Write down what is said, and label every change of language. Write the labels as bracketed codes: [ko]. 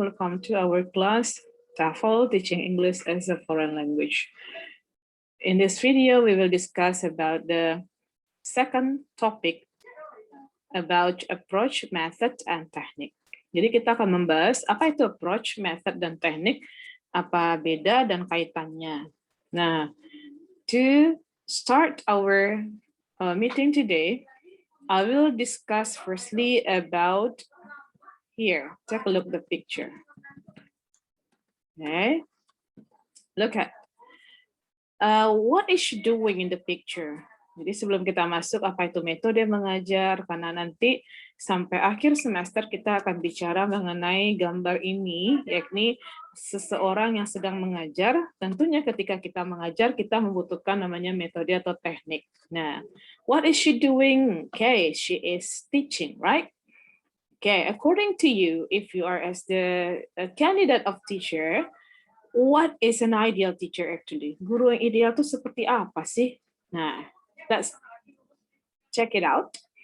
[en] Welcome to our class, TOEFL, Teaching English as a Foreign Language. In this video, we will discuss about the second topic about approach, method, and technique. [id] Jadi kita akan membahas apa itu approach, method, dan teknik, apa beda dan kaitannya. [en] Nah, to start our meeting today, I will discuss firstly about here. Take a look at the picture. Okay, look at what is she doing in the picture. [id] Jadi sebelum kita masuk apa itu metode mengajar, karena nanti sampai akhir semester kita akan bicara mengenai gambar ini, yakni seseorang yang sedang mengajar. Tentunya ketika kita mengajar, kita membutuhkan namanya metode atau teknik. [en] Nah, what is she doing? Okay, she is teaching, right? Okay, according to you, if you are as the candidate of teacher, what is an ideal teacher actually? [id] Guru yang ideal itu seperti apa sih? Nah, [en] let's check it out.